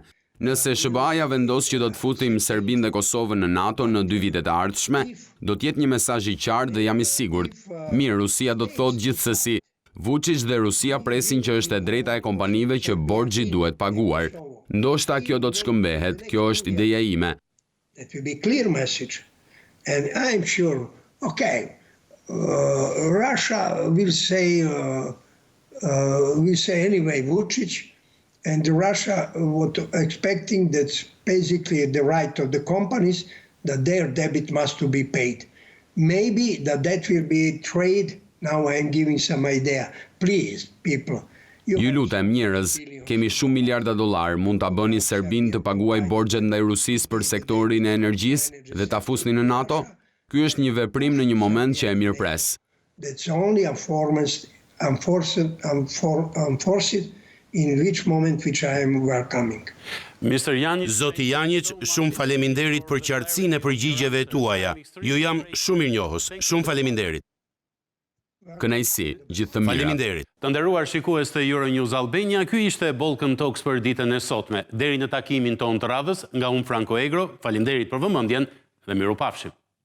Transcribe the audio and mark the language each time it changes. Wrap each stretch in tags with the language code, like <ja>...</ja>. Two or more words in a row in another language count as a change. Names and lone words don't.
<sq>Nëse SBA-ja vendos që do të futim Serbinë dhe Kosovën në NATO në 2 vitet e ardhshme, do të jetë një mesazh i qartë dhe jam i sigurt. Mirë, Rusia do të thotë gjithsesi. Vuçić dhe Rusia presin që është e drejta e kompanive që borxhi duhet paguar. Ndoshta kjo do të shkëmbehet, kjo është ideja ime.</sq> <en>That will be a clear message. And I'm sure, okay, Russia will say anyway, Vuçić, And Russia was expecting that's basically the right of the companies that their debit must to be paid. Maybe that will be trade. Now I'm giving some idea. Please, people.</en> <sq>Ju lutem njerëz, kemi shumë miliarda dollar, mund ta bëni Serbin të paguaj borxhet ndaj Rusisë për sektorin e energjisë dhe ta fusni në NATO? Ky është një veprim në një moment që e mirëpres.</sq> <en>That's only enforced in which moment which I am welcoming. Mr. Janic,</en> <sq>Zoti Janic, shumë faleminderit për qartësinë e përgjigjeve tuaja. Ju jam shumë mirënjohës. Shumë faleminderit. Kënaqësi, gjithë të mira. Faleminderit. të nderuar shikues të Euronews Albania, ky ishte Balkan Talks për ditën e sotme. Deri në takimin ton të radhës, nga unë Franko Egro, faleminderit për vëmendjen dhe mirupafshim.</sq>